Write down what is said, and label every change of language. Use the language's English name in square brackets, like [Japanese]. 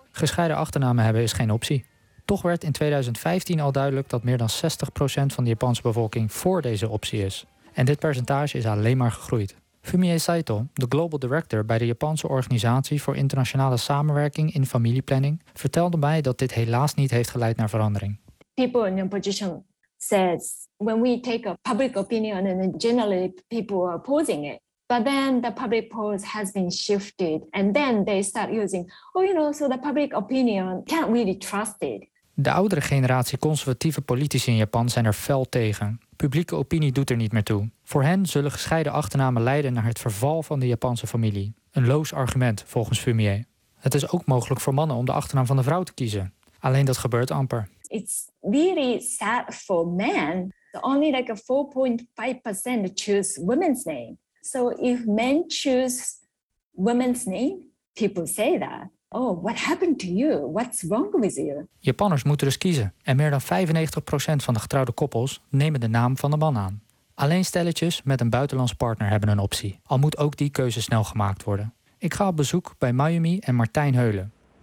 [Dutch] Gescheiden achternamen hebben is geen optie. Toch werd in 2015 al duidelijk dat meer dan 60% van de Japanse bevolking voor deze optie is. En dit percentage is alleen maar gegroeid. Fumie Saito, de Global Director bij de Japanse Organisatie voor Internationale Samenwerking in Familieplanning, vertelde mij dat dit helaas niet heeft geleid naar verandering. [English] People in opposition says when we take a public opinion and generally people are opposing it. But then the public polls has been shifted and then they start using, so the public opinion can't really trust it. [Dutch] De oudere generatie conservatieve politici in Japan zijn er fel tegen. Publieke opinie doet er niet meer toe. Voor hen zullen gescheiden achternamen leiden naar het verval van de Japanse familie. Een loos argument, volgens Fumie. Het is ook mogelijk voor mannen om de achternaam van de vrouw te kiezen. Alleen dat gebeurt amper. [English] It's really sad for men. Only like 4.5% choose women's name. So if men choose women's name, people say that. Oh, what happened to you? What's wrong with you? [Dutch] Japanners moeten dus kiezen. En meer dan 95% van de getrouwde koppels nemen de naam van de man aan. Alleen stelletjes met een buitenlands partner hebben een optie. Al moet ook die keuze snel gemaakt worden. Ik ga op bezoek bij Mayumi en Martijn Heulen.